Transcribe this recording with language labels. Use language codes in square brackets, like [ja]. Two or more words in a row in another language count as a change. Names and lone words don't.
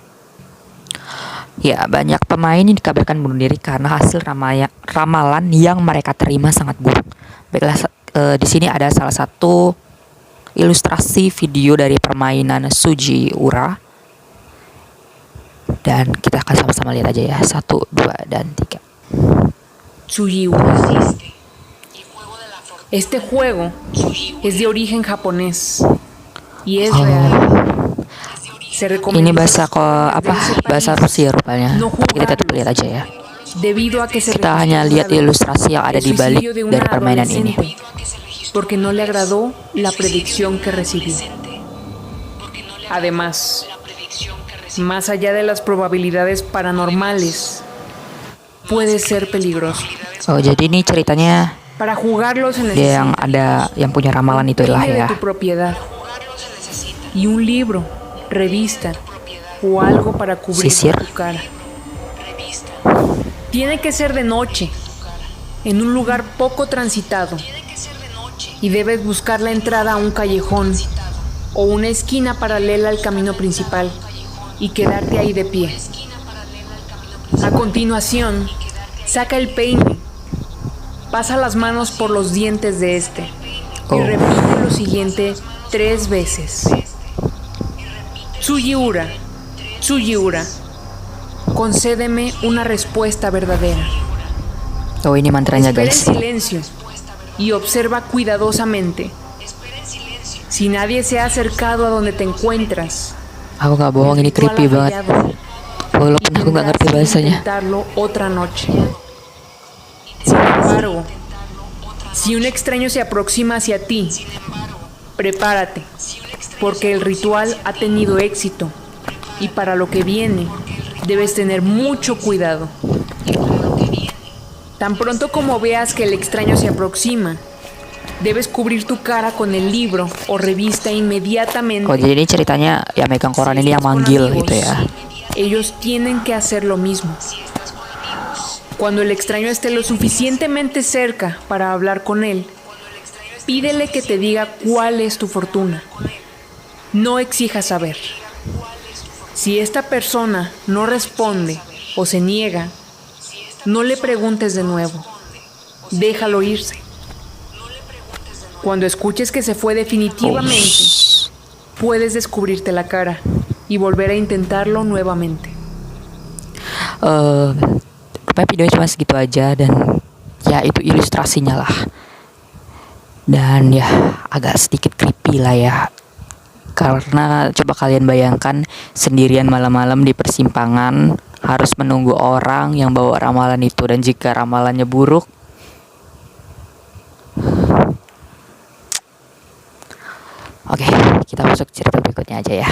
[id] Ya, banyak pemain yang dikabarkan bunuh diri karena hasil ramalan yang mereka terima sangat buruk. Baiklah, di sini ada salah satu ilustrasi video dari permainan Sujiura. Dan kita akan sama-sama lihat aja ya. 1, 2, dan 3. Sujiura. [es] Este juego es de origen japonés y es real. Se [id] Ini [es] recomienda [id] bahasa Rusia rupanya. [es] no [id] Tapi kita tetap [es] jugarlos, [id] lihat aja ya. [es] debido a que se [id] Kita hanya lihat ilustrasi yang ada [es] el [id] di balik [es] suicidio de [id] dari [es] una [id] permainan ini. [es] adolescente porque no le agradó la predicción que recibió. Además, más allá de las probabilidades paranormales, puede ser peligroso. [id] Oh, jadi ini ceritanya [es] Para jugarlo se [id] dia yang [es] necesita [id] ada yang punya ramalan itu lah [es] peine [id] ya. [es] de tu propiedad y un libro, revista o algo para cubrir [id] Sisir. [es] tu cara. Tiene que ser de noche, en un lugar poco transitado, y debes buscar la entrada a un callejón o una esquina paralela al camino principal y quedarte ahí de pie. A continuación, saca el peine, pasa las manos por los dientes de este y repite lo siguiente 3 veces. Tsujiura, Tsujiura, concédeme una respuesta verdadera. [id] Oh, ini mantranya [es] Espera en [id] guys. [es] silencio y observa cuidadosamente. Si nadie se ha acercado a donde te encuentras, [id] Aku nggak bohong, ini ritual creepy [es] ha [id] banget. [es] fallado [id] Walaupun [es] y [id] aku nggak ngerti [es] tendrás que [id] bahasanya. [es] intentarlo otra noche. Sin embargo, si un extraño se aproxima hacia ti, prepárate, porque el ritual ha tenido éxito y para lo que viene debes tener mucho cuidado. Tan pronto como veas que el extraño se aproxima, debes cubrir tu cara con el libro o revista inmediatamente. [id] Oh, jadi ini ceritanya ya megang koran ini yang manggil gitu ya. [es] Ellos tienen que hacer lo mismo. Cuando el extraño esté lo suficientemente cerca para hablar con él, pídele que te diga cuál es tu fortuna. No exijas saber. Si esta persona no responde o se niega, no le preguntes de nuevo. Déjalo irse. Cuando escuches que se fue definitivamente, puedes descubrirte la cara y volver a intentarlo nuevamente. [id] Rupanya videonya cuma segitu aja dan ya itu ilustrasinya lah. Dan ya agak sedikit creepy lah ya. Karena coba kalian bayangkan sendirian malam-malam di persimpangan harus menunggu orang yang bawa ramalan itu, dan jika ramalannya buruk, oke, kita masuk cerita berikutnya aja ya.